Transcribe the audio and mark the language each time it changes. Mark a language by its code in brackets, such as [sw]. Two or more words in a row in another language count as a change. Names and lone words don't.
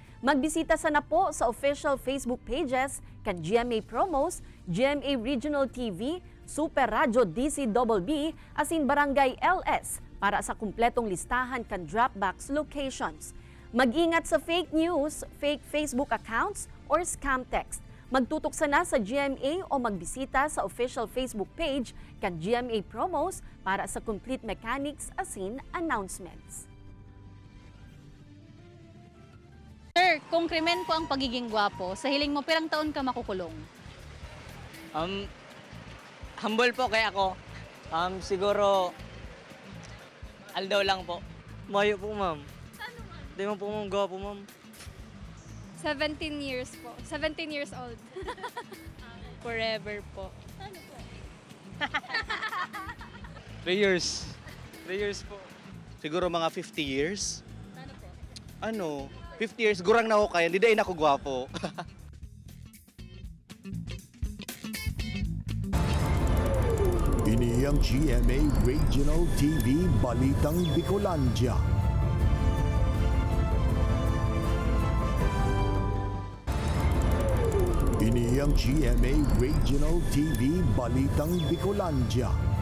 [bik] Magbisita sana po sa official Facebook pages kan GMA Promos, GMA Regional TV, Super Radio DCBB, asin Barangay LS para sa kumpletong listahan kan Dropbox locations. Mag-ingat sa [en] fake news, fake Facebook accounts, or scam text. [bik] Magtutok sana sa GMA o magbisita sa official Facebook page kan GMA Promos para sa [en] complete mechanics [bik] asin announcements. Sir, kung krimen po ang pagiging gwapo, sa hiling mo, pirang taon ka makukulong? Humble po kaya ako. Siguro, aldaw lang po. Mayo po, ma'am. Ano ma'am? [tl] Hindi mo po, ma'am. Gwapo, ma'am. [en] 17 years po. 17 years old. [bik] Forever po. Ano po? [en] 3 years. 3 years po. [bik] Siguro mga 50 years. Ano po? [en] 50 years, [bik] gurang na ako kaya, hindi dahil ako gwapo. Ini ang GMA Regional TV Balitang Bicolandia. Ini ang GMA Regional TV Balitang Bicolandia.